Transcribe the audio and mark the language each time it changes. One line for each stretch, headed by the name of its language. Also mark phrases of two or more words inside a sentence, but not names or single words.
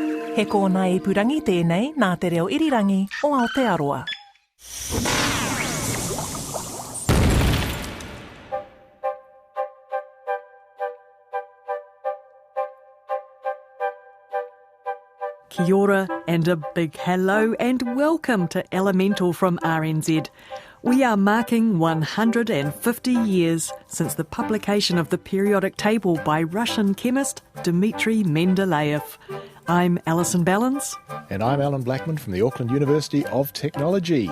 Māori: He kōna ipurangi tēnei nā te reo irirangi o Aotearoa. Kia ora
English: and a big hello and welcome to Elemental from RNZ. We are marking 150 years since the publication of the periodic table by Russian chemist Dmitry Mendeleev. I'm Alison Ballins. And I'm Allan Blackman from the Auckland University of Technology.